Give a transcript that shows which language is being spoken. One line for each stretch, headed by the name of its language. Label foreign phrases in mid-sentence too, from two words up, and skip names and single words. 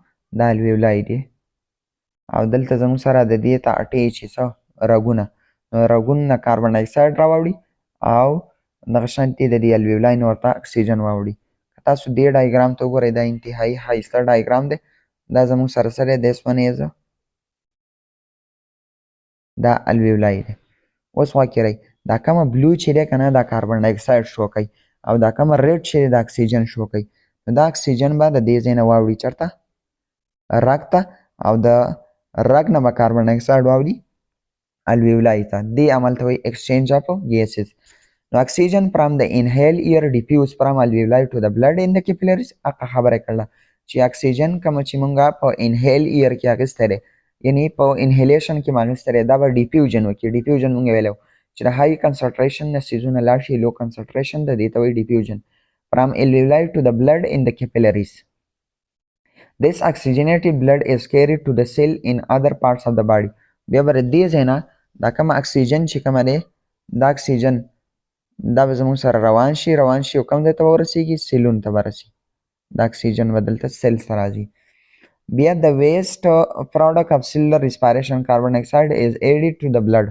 Pashto: دا الویولای دي. او دلته زموږ سره د دې ته اټې چې څه رګونه، رګونو نه
English: carbon dioxide
Pashto: راوړي او دغه شانتې د دې الویولای نه ورته اکسیجن واوړي. که تاسو دې ډایګرام ته وګورئ دا انتهایي ښایسته ډایګرام دی. دا زموږ سره څه دی؟
English: this one is
Pashto: دا الویولای دی. اوس واقعي دا کومه بلو چې دی که نه دا
English: carbon dioxide
Pashto: شو کوي او دا کومه ریډ چې دی دا اکسیجن شو کوي. نو دا اکسیجن به د دې ځای نه واوړي چېرته؟ رګ ته، او د رګ نه به
English: carbon dioxide
Pashto: واوړي الویولای ته. دې عمل ته وایي
English: exchange of gases. نو oxygen from the inhale air diffuse from alveoli to the blood in the capillaries.
Pashto: هغه خبره کړله چې اکسیجن کومه چې مونږه په
English: inhale air
Pashto: کې اخیستی دی، یعنې په انهیلیشن کې مو اخیستی دی، دا به ډیفیوژن وکړي. ډیفیوژن مونږ ویلی چې د
English: high concentration
Pashto: نه څیزونه لاړ شي،
English: low concentration
Pashto: د دې ته وایي ډیفیوژن.
English: فرام alveoli to the blood in the capillaries. This oxygenated blood is carried to the cell in other parts of the body.
Pashto: بیا به دې ځای نه دا کومه اکسیجن چې کومه دی دا اکسیجن دا به زموږ سره روان شي او کوم ځای ته به ورسېږي؟ سیلونو ته به رسي. دا اکسیجن به دلته سیلز ته راځي. بیا د
English: waste product of cellular respiration carbon dioxide is added to the blood.